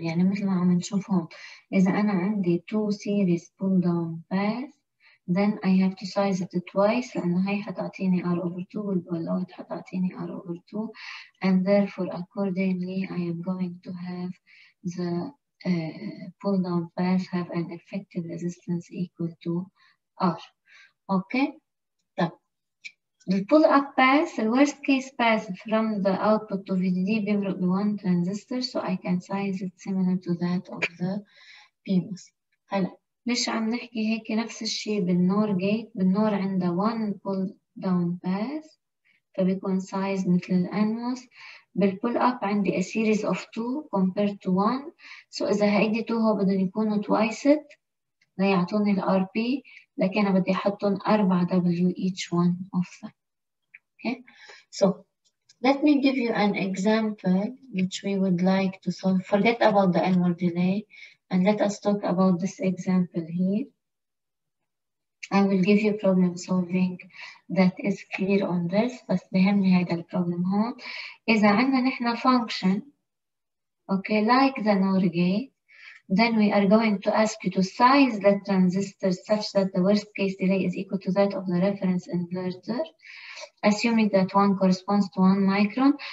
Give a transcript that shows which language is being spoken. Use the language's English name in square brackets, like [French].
[Arabic] يعني مثل ما عم نشوف هون إذا أنا عندي [English] two series pull down path then I have to size it twice [Arabic] لأنه هي حتعطيني R over 2 [English] والبلوت حتعطيني R over 2 and therefore accordingly I am going to have the pull down path have an effective resistance equal to R. okay, طيب the pull up path, the worst case path from the output to VDD بيمرق ب1 transistor, so I can size it similar to that of the PMOS. هلا [Arabic] مش عم نحكي هيك نفس الشيء بالنور جيت. بالنور عندها 1 pull down path فبيكون size مثل الأنوس. بالpull up عندي [English] a series of 2 compared to 1. [Arabic] so إذا هيدي 2 هو بدهم يكونوا [English] twice it [Arabic] ليعطوني ال RP، لكن أنا بدي أحطهم 4 W [English] each one of them. Okay, so let me give you an example which we would like to solve. Forget about the annual delay and let us talk about this example here. I will give you problem solving that is clear on this. [Arabic] بس بهمني هيدا البروبلم هون. إذا عندنا نحن [English] function okay like the NOR gate, then we are going to ask you to size the transistor such that the worst case delay is equal to that of the reference inverter, assuming that 1 corresponds to 1 micron.